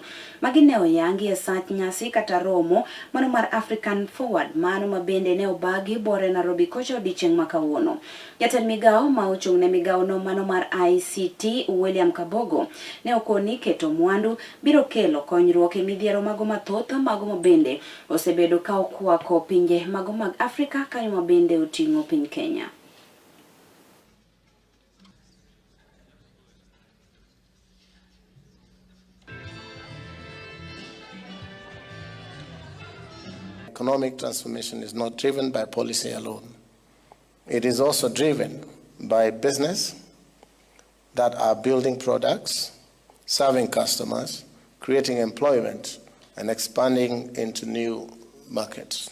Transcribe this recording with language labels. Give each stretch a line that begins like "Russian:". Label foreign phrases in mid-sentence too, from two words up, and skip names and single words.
Luo (Kenya and Tanzania): Magi ne oyangi e sach nyasi kata romo mano mar African Forward mano mabende ne obagi bore Nairobi kocha odiochieng' ma kawuono. Jatend migao ma ochung' ne migao no mano mar ICT William Kabogo ne okoni keto mwandu biro kelo konyruok e midhiero mago mathoth mago mabende osebedo ka okwako pinje mago mag Afrika kanyo mabende oting'o piny Kenya.
English: Economic transformation is not driven by policy alone. It is also driven by business that are building products, serving customers, creating employment, and expanding into new markets.